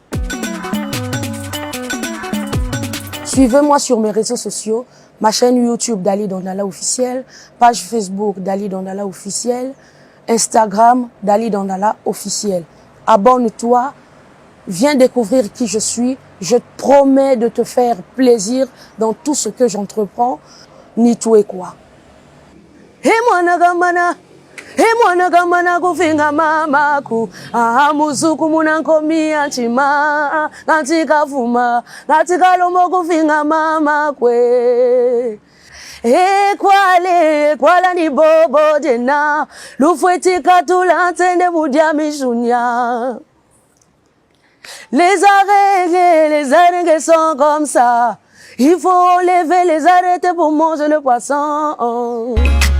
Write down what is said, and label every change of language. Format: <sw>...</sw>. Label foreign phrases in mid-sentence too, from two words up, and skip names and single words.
<fr>Suivez-moi sur mes réseaux sociaux, ma chaîne YouTube Dali Dandala officielle, page Facebook Dali Dandala officielle, Instagram Dali Dandala officielle. Abonne-toi, viens découvrir qui je suis. Je te promets de te faire plaisir dans tout ce que j'entreprends, ni tout et quoi.</fr> <bem>Hey, mwana kamana kufinga mamaku musuku munankomi anchima ngati kavuma ngati kalombo kufinga mamakwe kwala ni bobo dena lufwetika tulantende mudia mijunia.</bem> <fr>Les arengues sont comme ça. Il faut enlever les arêtes pour manger le poisson.</fr>